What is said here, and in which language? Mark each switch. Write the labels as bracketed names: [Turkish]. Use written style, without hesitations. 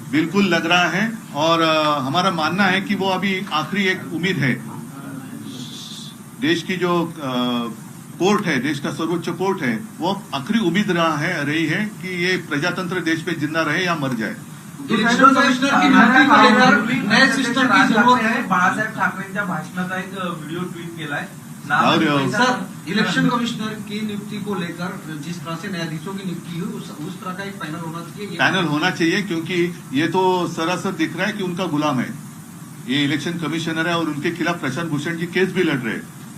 [Hindi] बिल्कुल लग रहा है, और हमारा मानना है कि वो अभी आखिरी एक उम्मीद है। देश की जो कोर्ट है, देश का सर्वोच्च कोर्ट है, वो आखिरी उम्मीद रही है कि ये प्रजातंत्र देश में जिंदा रहे या मर जाए। इलेक्शन कमिश्नर की नियुक्ति को लेकर नए सिस्टम की जरूरत है। [Marathi] बाळासाहेब ठाकरेंच्या भाषणाचा एक व्हिडिओ ट्वीट केलाय। [Hindi] सर, इलेक्शन कमिश्नर की नियुक्ति को लेकर जिस तरह से न्यायाधीशों की नियुक्ति हुई, उस तरह का एक पैनल होना चाहिए। पैनल होना चाहिए, क्योंकि ये तो सरासर दिख रहा है कि उनका गुलाम है। ये इलेक्शन कमिश्नर है और उनके खिलाफ प्रशांत भूषण जी केस भी लड़ रहे हैं।